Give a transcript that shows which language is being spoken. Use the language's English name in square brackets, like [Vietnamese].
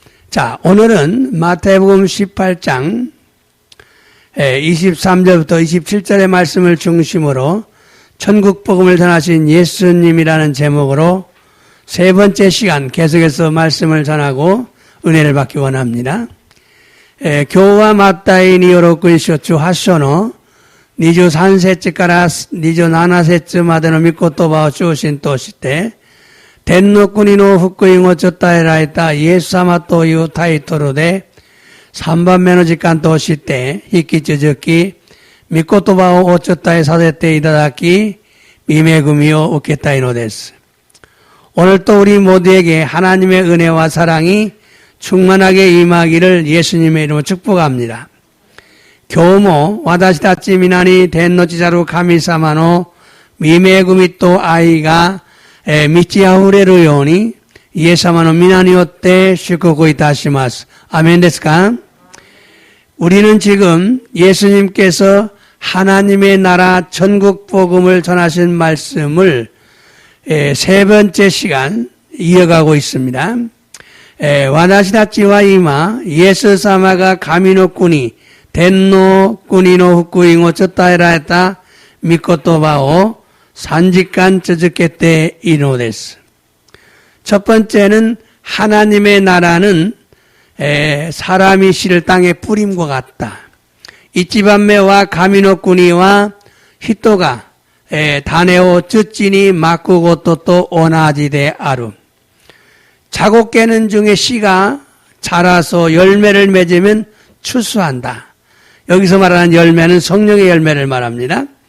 [Korean] 자, 오늘은 마태복음 18장 23절부터 27절의 말씀을 중심으로 천국 복음을 전하신 예수님이라는 제목으로 세 번째 시간 계속해서 말씀을 전하고 은혜를 받기 원합니다. [Japanese] 今日はマタイによる福音書18章の23節から27節までの御言葉を中心として、天の国の福音を伝えられたイエス様というタイトルで、3番目の時間として、引き続き、御言葉をお伝えさせていただき、御恵みを受けたいのです。 [Korean] 오늘도 우리 모두에게 하나님의 은혜와 사랑이 충만하게 임하기를 예수님의 이름으로 축복합니다. [Japanese] 今日も私たち皆に天の父なる神様の御恵みと愛が満ち溢れるようにイエス様の皆によって祝福いたします。 아멘ですか? [Korean] 우리는 지금 예수님께서 하나님의 나라 천국 복음을 전하신 말씀을 세 번째 시간 이어가고 있습니다. [Japanese] 私たちは今イエス様が神の国天の国の福音を伝えられた御言葉を3時間続けているのです。 [Korean] 첫 번째는 하나님의 나라는 사람이 실을 땅에 뿌림과 같다. [Japanese] 이치반매와 가미노国は人が種を土にまくことと同じである. [Korean] 자고 깨는 중에 씨가 자라서 열매를 맺으면 추수한다. 여기서 말하는 열매는 성령의 열매를 말합니다.